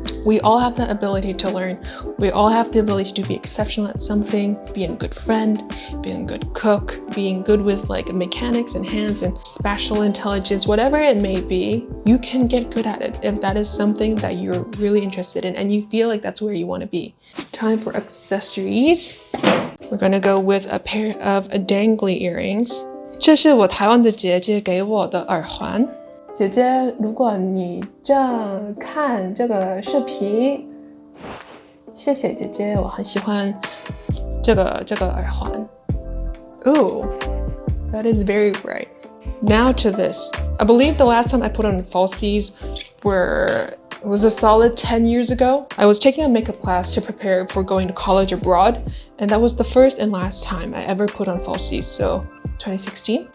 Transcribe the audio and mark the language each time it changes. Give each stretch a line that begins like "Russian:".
English: We all have the ability to learn. We all have the ability to be exceptional at something, be a good friend, being a good cook, being good with like mechanics and hands and spatial intelligence, whatever it may be, you can get good at it if that is something that you're really interested in and you feel like that's where you want to be. Time for accessories. We're gonna go with a pair of dangly earrings.
Chinese: 这是我台湾的姐姐给我的耳环。姐姐，如果你正看这个视频，谢谢姐姐，我很喜欢这个耳环。
English: Ooh, that is very bright. Now to this. I believe the last time I put on falsies was a solid 10 years ago. I was taking a makeup class to prepare for going to college abroad, and that was the first and last time I ever put on falsies, so 2016.